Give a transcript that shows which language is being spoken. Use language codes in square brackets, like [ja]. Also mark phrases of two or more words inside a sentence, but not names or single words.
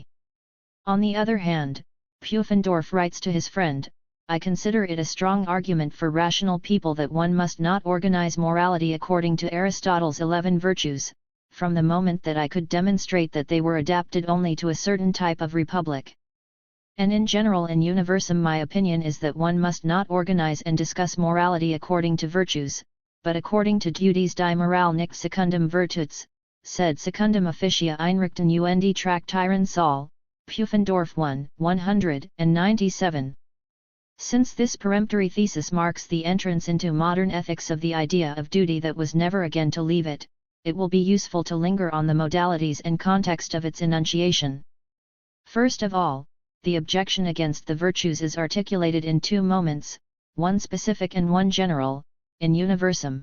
[en] On the other hand, Pufendorf writes to his friend, I consider it a strong argument for rational people that one must not organize morality according to Aristotle's 11 virtues, from the moment that I could demonstrate that they were adapted only to a certain type of republic. And in general and universum my opinion is that one must not organize and discuss morality according to virtues, but according to duties. [de] Die Moral nicht [la] secundum virtuts, sed secundum officia [de] einrichten und Traktieren soll, Pufendorf 1, 197. [en] Since this peremptory thesis marks the entrance into modern ethics of the idea of duty that was never again to leave it, it will be useful to linger on the modalities and context of its enunciation. First of all, the objection against the virtues is articulated in 2 moments, one specific and one general, [la] in universum.